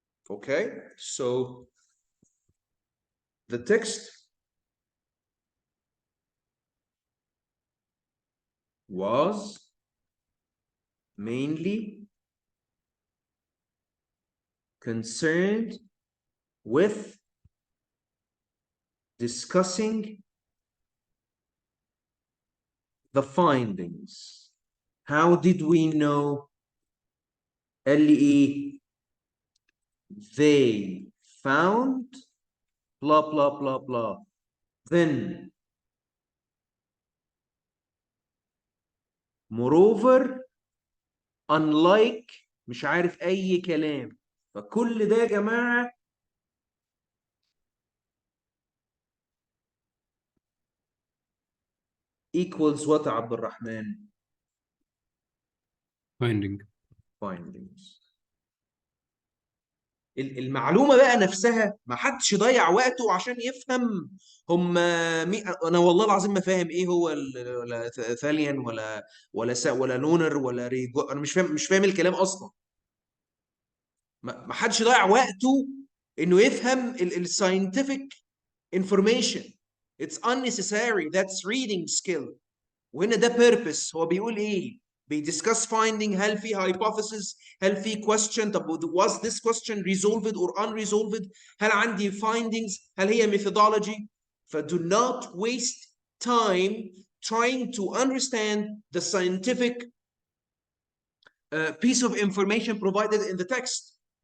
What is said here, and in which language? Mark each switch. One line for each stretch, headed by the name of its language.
English: Okay, so the text was mainly concerned with discussing the findings. How did we know? LE, they found blah blah blah blah. Then moreover, unlike
Arabic: مش عارف أي كلام. فكل ده يا جماعة
English: equals what
Arabic: عبد الرحمن؟ findings. المعلومة بقى نفسها ما حدش يضيع وقته عشان يفهم هم انا والله العظيم ما فاهم ايه هو ولا ثاليان ولا لونر ولا ريجو. انا مش فاهم الكلام اصلا. ما حدش يضيع وقته انه يفهم الساينتفك information.
English: It's unnecessary. That's reading skill.
Arabic: وهنا ده
English: purpose.
Arabic: هو بيقول ايه؟ بيدiscuss finding. هل في
English: hypothesis؟ هل في question؟ طب was this question resolved or unresolved؟
Arabic: هل عندي
English: findings؟ هل هي methodology؟ do not waste time trying to understand the scientific piece of information provided in the text.